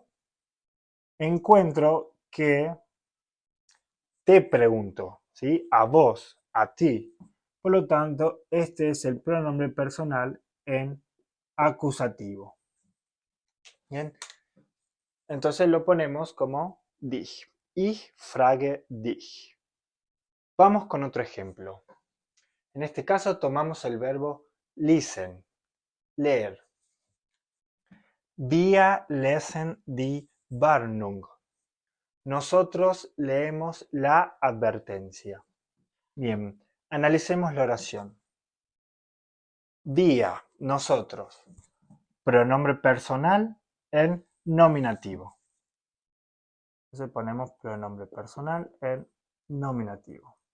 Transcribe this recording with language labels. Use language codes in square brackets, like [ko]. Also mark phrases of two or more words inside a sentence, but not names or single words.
[es] Encuentro que te pregunto, ¿sí? A vos, a ti. Por lo tanto, este es el pronombre personal en acusativo. Bien, entonces lo ponemos como dich. [de] Ich frage dich. [es] Vamos con otro ejemplo. En este caso tomamos el verbo lesen, leer. [de] Wir lesen die Warnung. [es] Nosotros leemos la advertencia. Bien, analicemos la oración. Wir, nosotros. Pronombre personal en nominativo. Entonces ponemos pronombre personal en nominativo.